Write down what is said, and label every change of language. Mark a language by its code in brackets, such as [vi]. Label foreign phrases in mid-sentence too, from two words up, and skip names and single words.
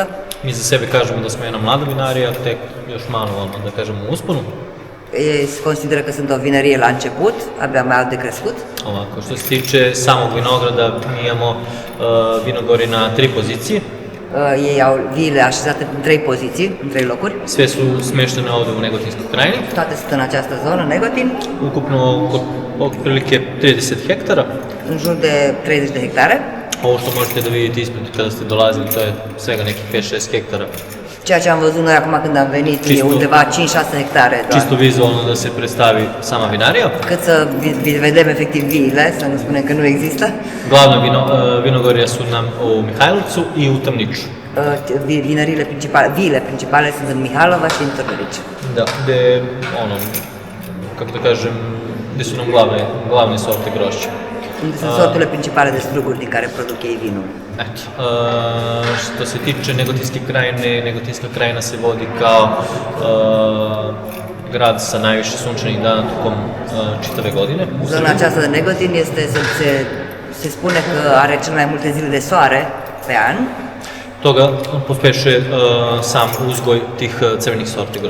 [sr] Mi za sebe kažemo da smo jedna mlada vinarija, tek još malo, da kažemo, u usponu. [ro] Se consideră că sunt o vinărie la început, abia mai au de crescut. [sr] Ovako, što se tiče samog vinograda, mi imamo vinogori na 3 pozicije. [ro] Ei au viile așezate în 3 poziții, în 3 locuri. [sr] Sve su smeštene ovde u Negotinskoj krajini. [ro] Toate sunt în această zonă, Negotin. [sr] Ukupno otprilike 30 hektara. [ro] În jur de 30 de hectare. [sr] Ovo što možete da vidite ispred kada ste dolazili, to je svega nekih 5-6 hektara. [ro] Ceea ce am văzut noi acum când am venit e undeva 5-6 hectare doar. [sr] Čisto vizualno da se predstavi sama vinarija. [ro] Cât să vedem efectiv viile, să nu spunem că nu există. [sr] Glavna vinogorja su nam u Mihajlovcu i u Tamniču. [ro] Viile principale sunt în Mihalova și în Târnăvici. [sr] Da, de ono, kako da kažem, gde su nam glavne sorte grošća. [ro] Unde sunt sorturile principale de struguri din care produc ei vinul. [sr] Eto, što se tiče Negotinske krajine, Negotinska krajina se vodi kao grad sa najviše sunčanih dana tokom čitave godine. [ro] Zona aceasta de Negotin se spune că are cel mai multe zile de soare pe an. [sr] Toga pospešuje sam uzgoj tih crvenih sorti grožđa.